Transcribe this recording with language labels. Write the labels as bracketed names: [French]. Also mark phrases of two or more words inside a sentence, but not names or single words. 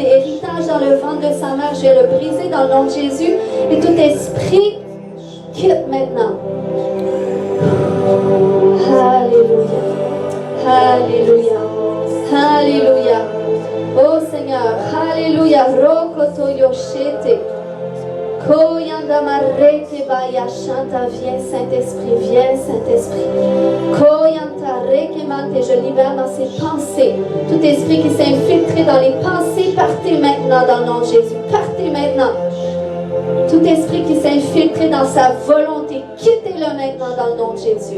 [French] Héritage dans le ventre de sa mère, je vais le briser dans le nom de Jésus. Et tout esprit, quitte maintenant. Alléluia. Oh Seigneur, Alléluia. Rokoto yoshete. Koyanda marete baya chanta, viens Saint-Esprit. Koyanta rekemante, je libère dans ses pensées. Tout esprit qui s'est infiltré dans les pensées, partez maintenant dans le nom de Jésus. Partez maintenant. Tout esprit qui s'est infiltré dans sa volonté, quittez-le maintenant dans le nom de Jésus.